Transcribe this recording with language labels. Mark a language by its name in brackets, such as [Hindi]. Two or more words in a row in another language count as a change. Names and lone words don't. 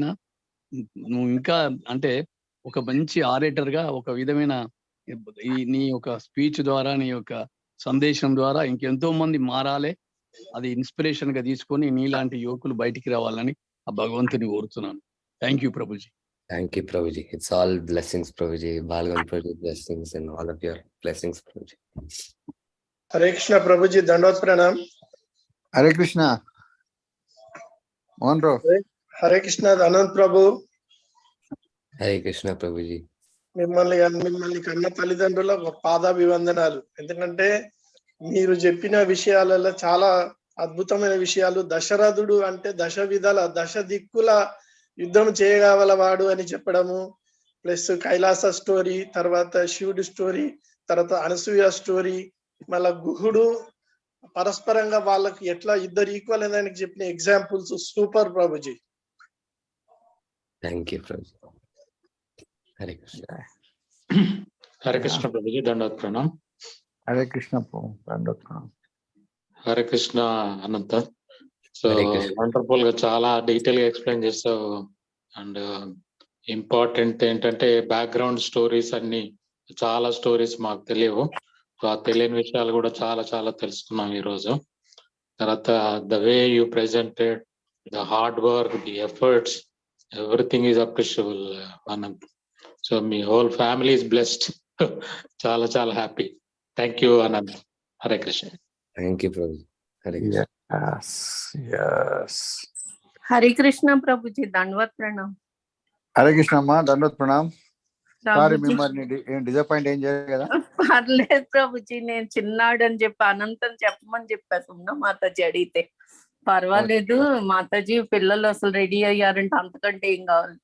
[Telugu] నువ్వు ఇంకా అంటే ఒక మంచి ఆరేటర్ గా ఒక విధమైన నీ యొక్క స్పీచ్ ద్వారా, నీ యొక్క సందేశం ద్వారా ఇంకెంతో మంది మారాలే. అది ఇన్స్పిరేషన్ గా తీసుకొని నీలాంటి యువకులు బయటికి రావాలని ఆ భగవంతుని కోరుతున్నాను. [English] thank you Prabhuji. Thank you, Prabhuji. It's all blessings, Prabhuji. Balgam Prabhuji blessings and all of your blessings, Prabhuji. Hare Krishna Prabhuji, Dandot Pranam. Hare Krishna. Mohan Rao. Hare Krishna Anant Prabhu. Hare Krishna, Prabhuji. [Telugu] మిమ్మల్ని కన్న తల్లిదండ్రుల పాదాభివందనాలు. ఎందుకంటే మీరు చెప్పిన విషయాలలో చాలా అద్భుతమైన విషయాలు. దశరథుడు అంటే దశ విధాల దశ దిక్కుల యుద్ధం చేయగలవాడు అని చెప్పడము, ప్లస్ కైలాస స్టోరీ, తర్వాత శివుడి స్టోరీ, తర్వాత అనసూయ స్టోరీ, మళ్ళా గుహుడు పరస్పరంగా వాళ్ళకి ఎట్లా ఇద్దరు ఈక్వల్ అని చెప్పిన [English] examples super [Telugu] ప్రభుజీ. [English] Thank you, Prabhuji. Hare Krishna. [Telugu] హరే కృష్ణ ప్రభుజీ, దండవత్ ప్రణాం. [English] Hare Krishna, Dandot Pranam. [Telugu] హరే కృష్ణ అనంత. సో Hare Krishna. వండర్ఫుల్ గా చాలా డీటెయిల్ గా ఎక్స్ప్లెయిన్ చేస్తావు. [English] and important [Telugu] ఏంటంటే [English] background stories [Telugu] అన్ని, చాలా స్టోరీస్ మాకు తెలియవు. సో ఆ తెలియని విషయాలు కూడా చాలా చాలా తెలుసుకున్నాం ఈ రోజు. [English] తర్వాత the way you presented, the hard work, the efforts, everything is appreciable Anant. సో మీ whole family is blessed. [Telugu] చాలా చాలా [English] హ్యాపీ. thank you Anant. హరే కృష్ణ. Thank you, Prabhuji. Hare Krishna. Yes, yes. [Telugu] హరే కృష్ణ ప్రభుజీ, దండవత్ ప్రణాం. హరే కృష్ణ అమ్మా, దండోత్ ప్రణాం. సారీ ప్రభుజీ మిమ్మల్ని డిసప్పాయింట్ ఏం చేయలేదు కదా. పర్లేదు ప్రభుజీ, నేను చిన్నాడు అని చెప్పి అనంతం చెప్పమని చెప్పేస్తున్నా మాతాజీ అడిగితే. పర్వాలేదు మాతాజీ, పిల్లలు అసలు రెడీ అయ్యారంటే అంతకంటే ఏం కావాలి.